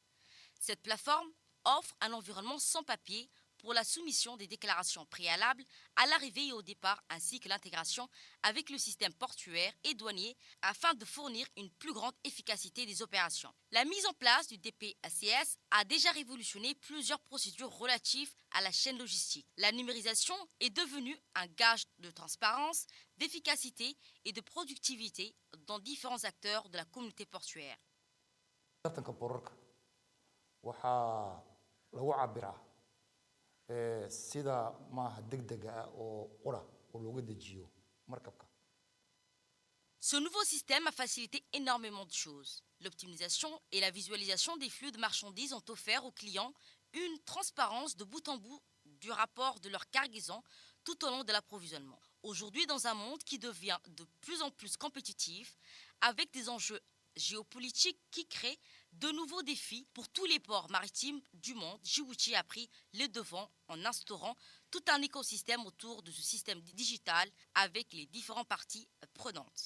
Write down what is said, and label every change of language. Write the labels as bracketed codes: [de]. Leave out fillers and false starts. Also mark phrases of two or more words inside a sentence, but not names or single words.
[fr] Cette plateforme offre un environnement sans papier pour la soumission des déclarations préalables à l'arrivée et au départ, ainsi que l'intégration avec le système portuaire et douanier afin de fournir une plus grande efficacité des opérations. La mise en place du DPCS a déjà révolutionné plusieurs procédures relatives à la chaîne logistique. La numérisation est devenue un gage de transparence, d'efficacité et de productivité dans différents acteurs de la communauté portuaire. [so] sida maaha degdega ah oo qura oo looga dejiyo markabka. [fr] Ce nouveau système a facilité énormément de choses. L'optimisation et la visualisation des flux de marchandises ont offert aux clients une transparence de bout en bout du rapport de leur cargaison tout au long de l'approvisionnement. Aujourd'hui, dans un monde qui devient de plus en plus compétitif, avec des enjeux géopolitiques qui créent de nouveaux défis pour tous les ports maritimes du monde, Djibouti a pris les devants en instaurant tout un écosystème autour de ce système digital avec les différentes parties prenantes.